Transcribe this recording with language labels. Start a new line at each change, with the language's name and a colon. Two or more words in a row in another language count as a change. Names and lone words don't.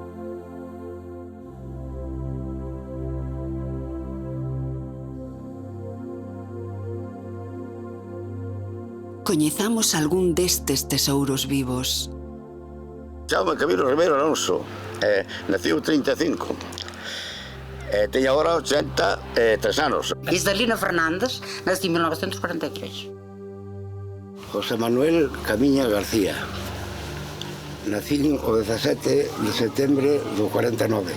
Galician: Coñezamos algún destes tesouros vivos. Chama Camilo Ribeiro Alonso, nació 35,
Portuguese: tem agora 83 anos. Isalina Fernandes, nasci em 1943.
Galician: José Manuel Camiña García, nací o 17 de setembro do 49.